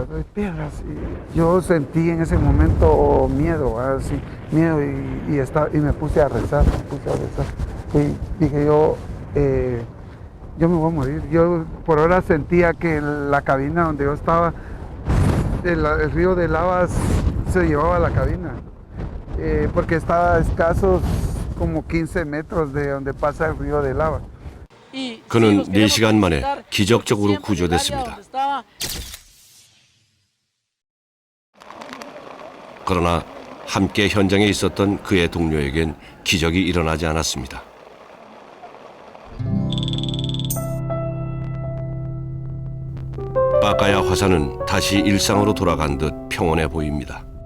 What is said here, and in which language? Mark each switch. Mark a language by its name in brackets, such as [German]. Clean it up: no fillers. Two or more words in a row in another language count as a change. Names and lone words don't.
[Spanish] Y yo sentí en ese momento miedo, así, miedo y me puse a rezar, Y dije yo me voy a morir. Yo por ahora sentía que la cabina donde yo estaba, el río de lavas se llevaba la cabina, porque estaba a escasos como 15 metros de donde pasa el río de lava. [Korean] 그는 4시간 만에 기적적으로 구조됐습니다. 그러나 함께 현장에 있었던 그의 동료에겐 기적이 일어나지 않았습니다. 빠까야 화산은 다시 일상으로 돌아간 듯 평온해 보입니다.